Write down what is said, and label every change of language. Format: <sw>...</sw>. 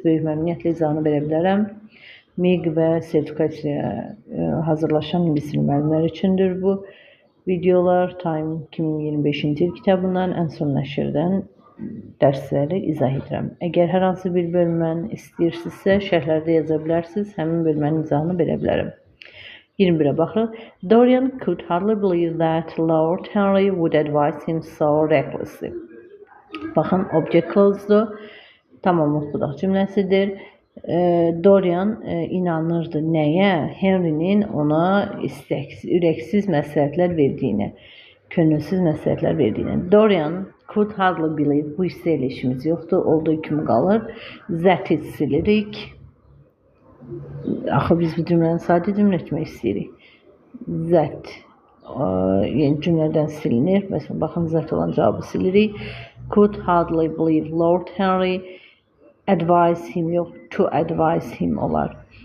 <az>Böyük məmnuniyyətlə izahını verə bilərəm. MİQ və sertifikasiya hazırlaşan ingilis dili müəllimləri üçündür bu videolar. Time 2025-ci il kitabından, ən son nəşrdən dərsləri izah edirəm. Əgər hər hansı bir bölməni istəyirsinizsə, şərhlərdə yaza bilərsiniz. Həmin bölmənin izahını verə bilərəm. 21-ə baxırıq.</az> <en>Dorian could hardly believe that Lord Henry would advise him so recklessly.</en> <az>Baxın, object clause'dur. Tamamlıq budaq cümləsidir. Dorian inanırdı nəyə? Henry'nin ona ürəksiz məsləhətlər verdiyinə, könülsüz məsləhətlər verdiyinə.</az> <en>Dorian could hardly believe,</en> <az>bu hissə ilə işimiz yoxdur, olduğu kimi qalır. That-i silirik. Axı biz bu cümləni sadə cümlə etmək istəyirik. That, yəni cümlədən silinir. Məsələn, baxın, that olan cavabı silirik.</az> <en>Could hardly believe Lord Henry advise him,</en> <az>yox,</az> <en>to advise him</en> <az>olar.</az>